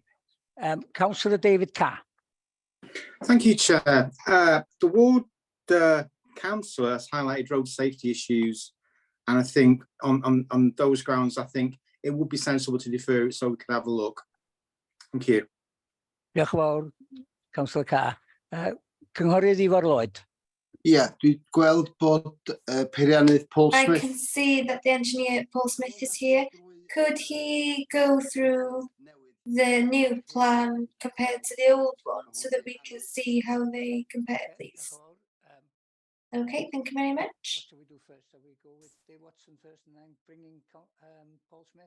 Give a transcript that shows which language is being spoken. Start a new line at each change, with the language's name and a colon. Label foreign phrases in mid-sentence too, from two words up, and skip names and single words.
English: Councillor David Carr. Thank you, Chair. The ward councillor has highlighted road safety issues, and I think on those grounds, I think it would be sensible to defer it so we could have a look. Thank you.
Welsh: Diolch yn fawr, Councillor Carr. Cynghorydd Ifor Lloyd. Ie, dwi'n gweld bod peiriannydd Paul
English: I Smith. can see that the engineer Paul Smith is here. Could he go through the new plan compared to the old one so that we can see how they compare, please? Okay, thank you very much. What shall we do first? Shall we go with Dave Watson first and then bring in Paul Smith?